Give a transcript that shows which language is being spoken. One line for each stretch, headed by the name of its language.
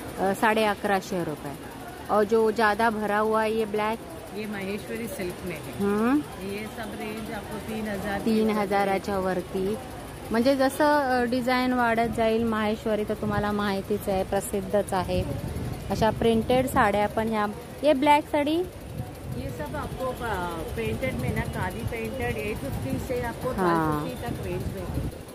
Hindi: 1150 रुपये. और जो ज़्यादा भरा हुआ है ये ब्लैक ये महेश्वरी सिल्क में है। ये सब रेंज आपको 3000
Marathi: 3,000च्या वरती. म्हणजे जसं डिझाईन वाढत जाईल माहेश्वरी तर तुम्हाला माहितीच आहे, प्रसिद्धच आहे. अशा प्रिंटेड साड्या पण ह्या.
Hindi: ये ब्लॅक साडी ये सब आपको पेंटेड में ना, खादी पेंटेड 850 से आपको 1250 तक रेंज में.